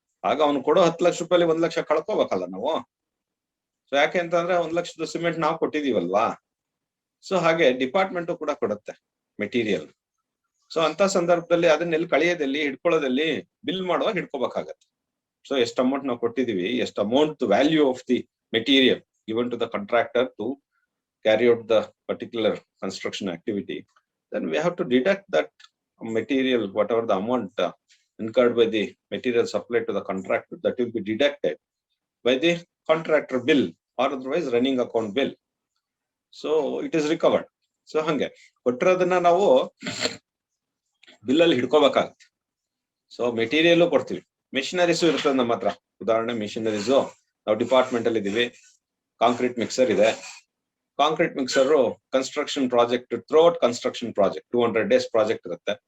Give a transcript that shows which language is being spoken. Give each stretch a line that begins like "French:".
Kannada: ಆಗ ಅವ್ನು ಕೊಡೋ 10 ಲಕ್ಷ ರೂಪಾಯಿ 1 ಲಕ್ಷ ಕಳ್ಕೋಬೇಕಲ್ಲ ನಾವು. ಸೊ ಯಾಕೆ ಅಂತಂದ್ರೆ 1 ಲಕ್ಷದ ಸಿಮೆಂಟ್ ನಾವು ಕೊಟ್ಟಿದೀವಲ್ವಾ. ಸೊ ಹಾಗೆ ಡಿಪಾರ್ಟ್ಮೆಂಟ್ ಕೂಡ ಕೊಡುತ್ತೆ ಮೆಟೀರಿಯಲ್. ಸೊ ಅಂತ ಸಂದರ್ಭದಲ್ಲಿ ಅದನ್ನೆಲ್ಲಿ ಕಳಿಯೋದಲ್ಲಿ, ಹಿಡ್ಕೊಳ್ಳೋದಲ್ಲಿ, ಬಿಲ್ ಮಾಡುವಾಗ ಹಿಡ್ಕೋಬೇಕಾಗತ್ತೆ. ಸೊ ಎಷ್ಟು ಅಮೌಂಟ್ ನಾವು ಕೊಟ್ಟಿದೀವಿ, ಎಷ್ಟು
English: Amount value of the material given to the contractor to carry out the particular construction activity, then we have to deduct that material, whatever the amount incurred by the material supplied to the contractor, that will be deducted by the contractor bill or otherwise running account bill. So it is recovered.
Kannada: So hange ಕೊಟ್ಟಿರೋದನ್ನ ನಾವು bill ಅಲ್ಲಿ ಹಿಡ್ಕೋಬೇಕಾಗುತ್ತೆ. So material ಕೊಡ್ತೀವಿ, machineries ಇರ್ತದೆ ನಮ್ಮ ಹತ್ರ. ಉದಾಹರಣೆ machineries ನಾವು department ಅಲ್ಲಿ ಇದೀವಿ, ಕಾಂಕ್ರೀಟ್ ಮಿಕ್ಸರ್ ಇದೆ.
English: Concrete mixer construction project, throughout construction project 200 days project ಇರುತ್ತೆ.